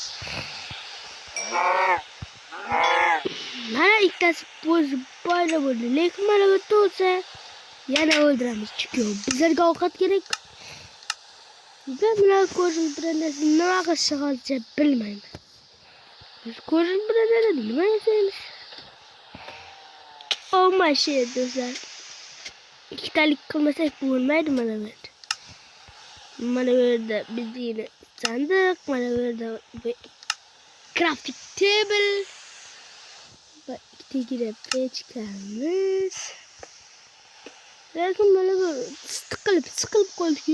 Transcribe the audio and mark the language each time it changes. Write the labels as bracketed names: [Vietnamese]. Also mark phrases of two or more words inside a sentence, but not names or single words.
[Uzbek] Mana ikkitasi paydo bo'ldi, lekin mana bu to'sa yana o'ldiramiz. Chunki bizlarga ovqat kerak. Ben bilan ko'rib turadigan nima qilishni hozircha bilmayman. Biz ko'rib turadigan nima yasaymiz? [English] Oh my shit, [Uzbek] do'stlar. Ikkitalik qilmasak bo'lmaydi mana bu yerda. Mana bu yerda bizning sandiq, mana bu yerda [English] crafting table [Uzbek] va ikkita pechkamiz. Lekin mana bu siqilib qoldi-ku.